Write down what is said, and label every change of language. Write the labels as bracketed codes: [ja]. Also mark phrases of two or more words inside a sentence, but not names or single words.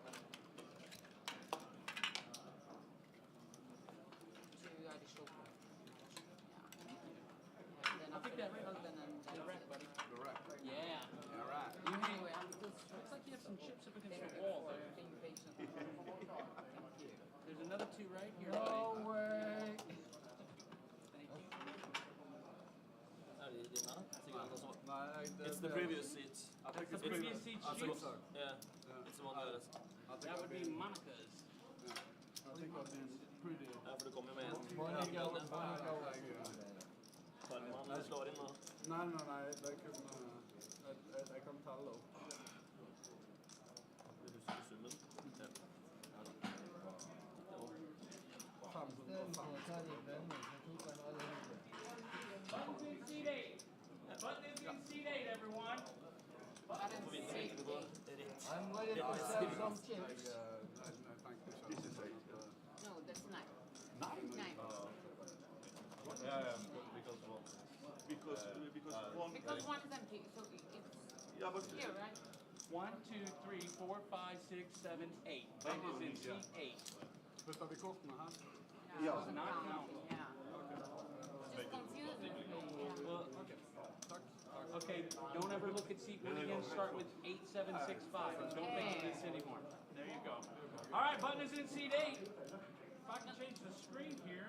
[en] I'll take that rack. The rack, buddy. The rack. Yeah. All right. You hang. Looks like you have some chips up against the wall there. There's another 2 right here, buddy. No way. Thank you. [no] Er det din, da? Sikkert også. Nei, [en] It's the previous seat. I think The it's previous seat Also, sheets. yeah. It's the one that is. That would be Monica's. I think I've been pretty. [no] Ja, for det kommer med en. Monica Ja, [en] was [no] Farman, du slår inn nå. Nei, det kunne jeg kan telle opp. Vil du se summen? Ja. Istedenfor å ta de bønnene, så tok han alle hundre. [en] Button's in seat 8. Button is in seat 8, everyone. [no] For vi trenger ikke gå rett. [en] I'm ready to sell some [no] Jeg [en] chips. [no] tenkte ikke. [en] This is 8. No, that's 9. 9? 9. Yeah, because one. Because one is empty, so it's Yeah, but here, right? 1, 2, 3, 4, 5, 6, 7, 8. Ben is in seat 8. [sv] Puttar vi korten här? Ja. [en] Does not count. Just confusing me. Well, okay, don't ever look at seat 1 again. Start with 8, 7, 6, 5. Don't think of this anymore. There you go. All right, Button is in seat 8. If I can change the screen here.